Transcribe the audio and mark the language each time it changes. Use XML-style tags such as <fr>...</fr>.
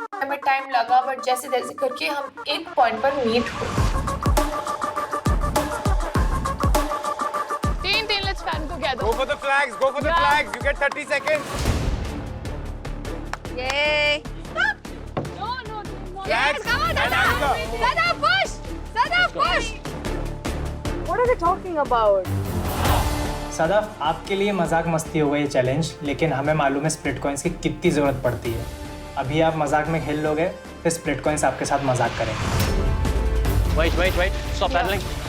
<hi>हमें टाइम लगा बट जैसे जैसे करके हम एक पॉइंट पर मीट हुए.</hi> <en>Team, let's stand together. Go for the flags. Go for the flags. You get 30 seconds. Yay! Yes, come on, Sada. Sada, push! Sada, push! What are they talking about?</en> <hi>Sadaf, आपके लिए मजाक मस्ती होगा ये challenge, लेकिन हमें मालूम है स्प्लिट कॉइन्स की कितनी ज़रूरत पड़ती है. अभी आप मजाक में खेल लोगे, फिर स्प्लिट कॉइन्स आपके साथ मजाक करेंगे.</hi> <en>Wait. Stop paddling.</en>